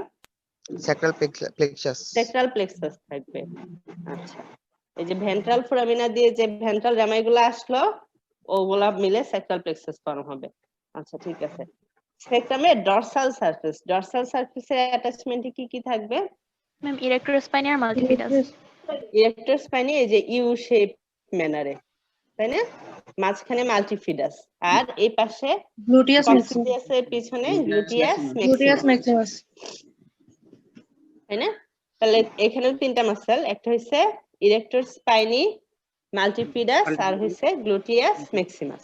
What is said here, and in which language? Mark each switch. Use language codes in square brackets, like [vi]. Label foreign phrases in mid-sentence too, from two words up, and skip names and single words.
[en] sacral plexus. sacral plexus থাকবে। [bn] আচ্ছা, এই যে [en] ventral foramina [bn] দিয়ে যে ভেন্ট্রাল জামাইগুলো আসলো ওগুলা মিলে [en] sacral plexus form [bn] হবে। আচ্ছা, ঠিক আছে। [en] sacrumer dorsal surfacer attachmente [bn] কি কি থাকবে? [en] Ma'am, erector spine আর multifidus. erector spine [bn] এই যে [en] U shape mannere, [bn] তাই না? মাঝখানে মাল্টিফিডাস, আর এই পাশে [en] Gluteus maximus. [bn] কক্সিজিয়াসের পিছনে গ্লুটিয়াস [en] Gluteus maximus, maximus. [bn] তাই না? তাহলে এখানেও 3টা মাসেল, একটা হচ্ছে [en] erector spini, [bn] মাল্টিফিডাস, আর হচ্ছে [en] gluteus maximus.